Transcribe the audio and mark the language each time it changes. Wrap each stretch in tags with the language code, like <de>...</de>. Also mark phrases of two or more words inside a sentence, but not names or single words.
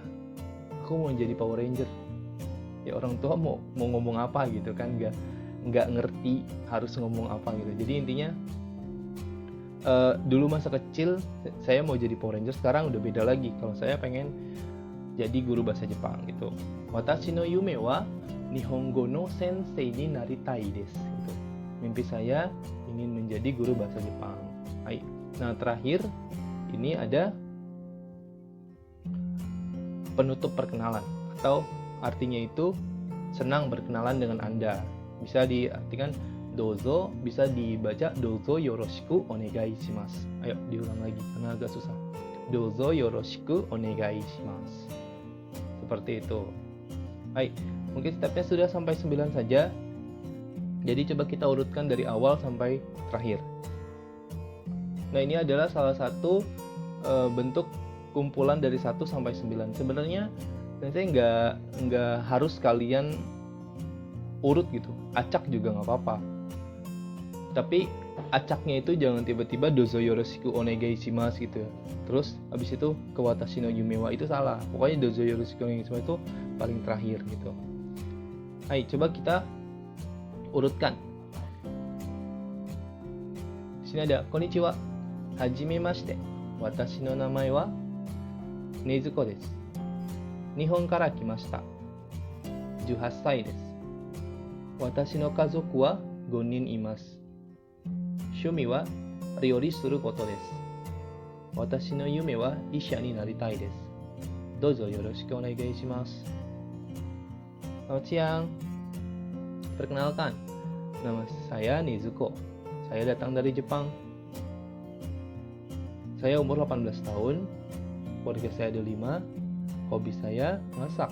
<id>Aku mau jadi Power Ranger. Ya, orang tua mau ngomong apa gitu kan, nggak ngerti harus ngomong apa gitu. Jadi intinya dulu masa kecil saya mau jadi Power Ranger, sekarang udah beda lagi. Kalau saya pengen jadi guru bahasa Jepang gitu.</id> <ja>私の夢は日本語の先生になりたいです gitu.</ja> <id>Mimpi saya ingin menjadi guru bahasa Jepang. Hai. Nah, terakhir ini ada penutup perkenalan, atau artinya itu senang berkenalan dengan Anda. Bisa diartikan dozo, bisa dibaca</id> <ja>どうぞよろしくお願いします.</ja> <id>Ayo diulang lagi karena agak susah.</id> <ja>どうぞよろしくお願いします.</ja> <id>Seperti itu. Hai, mungkin stepnya sudah sampai 9 saja. Jadi coba kita urutkan dari awal sampai terakhir. Nah, ini adalah salah satu bentuk kumpulan dari 1 sampai 9. Sebenarnya saya nggak harus kalian urut gitu. Acak juga nggak apa-apa. Tapi acaknya itu jangan tiba-tiba</id> <ja>どうぞよろしくお願いします</ja> <id>gitu ya. Terus habis itu ke</id> <ja>私の夢は,</ja> <id>itu salah. Pokoknya</id> <ja>どうぞよろしくお願いします</ja> <id>itu paling terakhir gitu. Ayo coba kita urutkan. Di sini ada</id> <ja>こんにちは、はじめまして、私の名前は Nezuko です. 日本から来ました. 18 歳です。私の家族は5人います。趣味は料理することです。私の夢は医者になりたいです。どうぞよろしくお願いします.</ja> <id>Selamat siang. Perkenalkan, nama saya Nezuko. Saya datang dari Jepang. Saya umur 18 tahun. Keluarga saya ada 5. Hobi saya masak.</id>